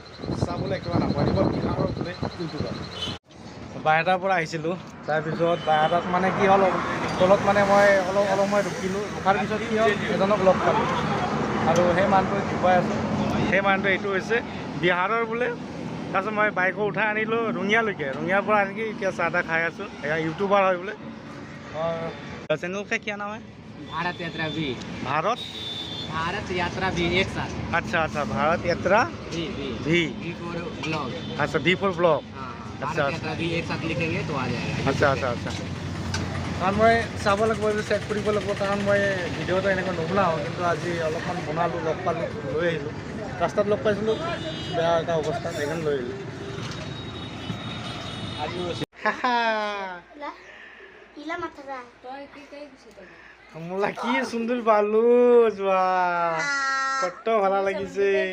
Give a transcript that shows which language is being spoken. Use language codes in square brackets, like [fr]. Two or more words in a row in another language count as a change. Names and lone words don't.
[as] চাবলৈ একেবাৰে নাপায়, এইবাৰ বিহাৰৰ বোলে ইউটিউবাৰ। বাই এটাৰ পৰা আহিছিলোঁ, তাৰপিছত বাই এটাত মানে কি হ'ল, তলত মানে মই অলপ মই ৰখিলোঁ, ৰখাৰ পিছত কি হ'ল, এজনক লগ পালোঁ আৰু সেই মানুহটোৱে দেখুৱাই আছোঁ। সেই মানুহটো এইটো হৈছে বিহাৰৰ বোলে। তাৰপিছত মই বাইকো উঠাই আনিলোঁ ৰঙিয়ালৈকে, ৰঙিয়াৰ পৰা আনকি এতিয়া চাহ তাহ খাই আছোঁ। এয়া ইউটিউবাৰ হয় বোলে। [hi] चैनल का क्या नाम है? भारत यात्रा भी। भारत यात्रा भी एक साथ। अच्छा अच्छा, भारत यात्रा भी भी [en] for vlog. [hi] अच्छा, [en] D for vlog. [hi] भारत यात्रा भी एक साथ लिखेंगे तो आ जाएगा। [as] আচ্ছা আচ্ছা আচ্ছা, কাৰণ মই চাব লাগিব, চেক কৰিব লাগিব, কাৰণ মই ভিডিঅ'টো এনেকৈ নবনাওঁ, কিন্তু আজি অলপমান বনালোঁ, লগ পালোঁ, লৈ আহিলোঁ। ৰাস্তাত লগ পাইছিলোঁ, বেয়া এটা অৱস্থা, সেইকাৰণে লৈ আহিলোঁ। মোলা কি সুন্দর বালু যোৱা, কত ভালো লাগিছে।